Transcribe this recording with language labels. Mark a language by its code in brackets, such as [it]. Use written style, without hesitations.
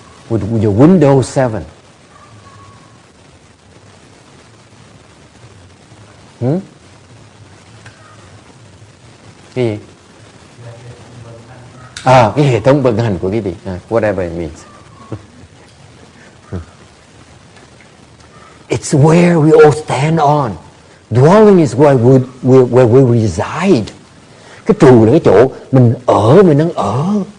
[en] With your Windows 7. [vi] Cái gì? Cái hệ thống vận hành của cái gì? [en] Whatever it means. It's where we all stand on. Dwelling is where we reside. [vi] Cái trụ là cái chỗ mình đang ở.